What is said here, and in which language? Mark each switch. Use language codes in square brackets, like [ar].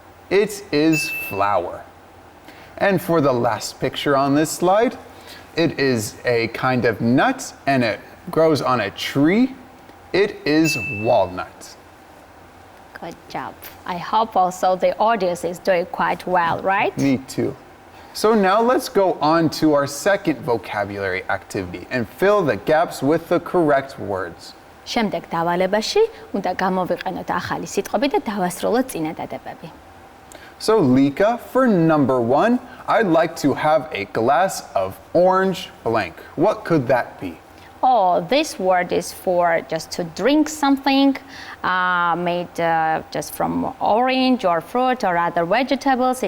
[en] It is flour. And for the last picture on this slide, it is a kind of nut, and it grows on a tree. It is walnut. Good job. I hope also the audience is doing quite well, right? Me too. So now let's go on to our second vocabulary activity and fill the gaps with the correct words. [ka] შემდეგ დავალებაში უნდა გამოვიყენოთ ახალი სიტყვები და დავასრულოთ წინადადებები. [en] So Lika, for number 1, I'd like to have a glass of orange blank. What could that be? Oh, this word is for just to drink something made just from orange or fruit or other vegetables.